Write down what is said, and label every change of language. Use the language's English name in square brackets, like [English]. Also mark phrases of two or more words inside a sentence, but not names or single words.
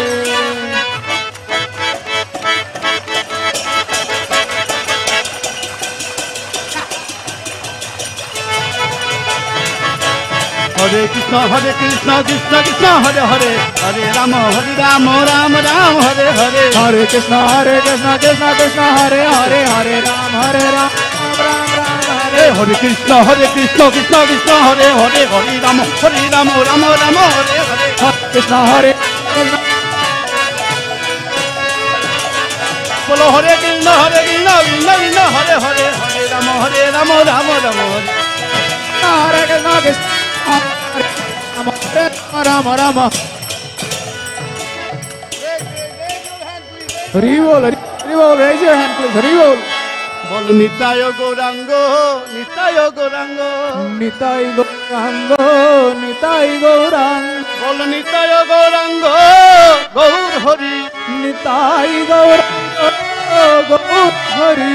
[Sanskrit] হরে কৃষ্ণ কৃষ্ণ কৃষ্ণ হরে হরে হরে রাম রাম রাম হরে হরে हरे कृष्णा कृष्ण कृष्ण हरे हरे हरे राम राम राम हरे হরে কৃষ্ণ কৃষ্ণ কৃষ্ণ হরে হরে হরে রাম রাম রাম হরে হরে कृष्णा हरे [Bangla] বলো হরে কৃষ্ণ কৃষ্ণ কৃষ্ণ হরে হরে হরে রাম রাম রাম হরে [Sanskrit] हरे कृष्णा कृष्ण हरे राम राम हरि बोल [English] raise your hand please [Sanskrit] हरि बोल [Bangla] বল নিতায় গৌরাঙ্গ নিতায় গৌরাঙ্গ [Sanskrit] निताई गौरांग निताई गौरांग [Bangla] বল নিতায় গৌরাঙ্গ গৌর হরি [Sanskrit] निताई गौरांग गौर हरि